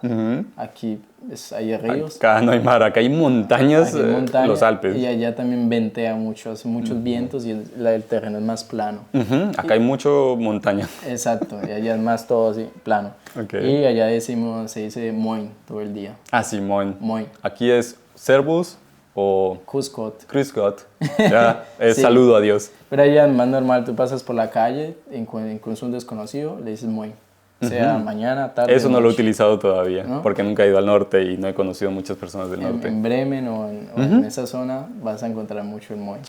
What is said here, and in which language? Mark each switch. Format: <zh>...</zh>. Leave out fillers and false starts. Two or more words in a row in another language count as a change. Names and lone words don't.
<es>Aquí hay ríos. Acá no hay mar, acá hay montañas, los Alpes. Y allá también ventea mucho, hace muchos vientos y el terreno es más plano. Acá hay mucho montaña. Exacto, y allá es más todo así, plano. Y allá se dice moin todo el día. Ah, sí, moin. Moin. Aquí es servus o</es> <de>Grüß Gott. Grüß Gott.</de> <es>Ya, es Sí. saludo a Dios. Pero allá es más normal, tú pasas por la calle, incluso un desconocido, le dices moin. O sea, mañana, tarde, Eso no lo he noche. utilizado todavía, ¿No? porque nunca he ido al norte y no he conocido muchas personas del norte. En Bremen o en esa zona vas a encontrar mucho el moin.</es>